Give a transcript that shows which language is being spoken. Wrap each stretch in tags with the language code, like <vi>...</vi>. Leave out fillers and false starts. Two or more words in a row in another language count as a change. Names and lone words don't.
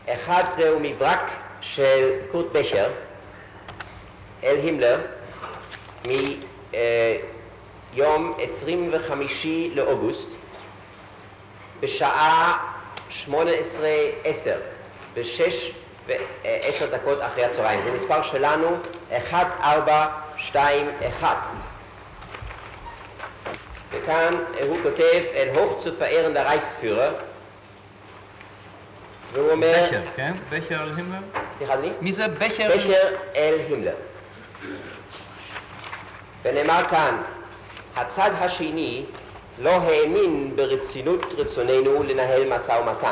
<he>אחד זהו מברק של קורט בשר אל הימלר מיום 25 לאוגוסט בשעה 18:10, ב-6:10 אחרי הצהריים. זה מספר שלנו 1421. וכאן הוא כותב אל</he> <de>hoch zu verehrender Reichsführer,</de> <he>והוא אומר... בכר, כן? בכר אל הימלר? סליחה אדוני? מי זה בכר? בכר אל הימלר. ונאמר כאן, הצד השני לא האמין ברצינות רצוננו לנהל משא ומתן.</he>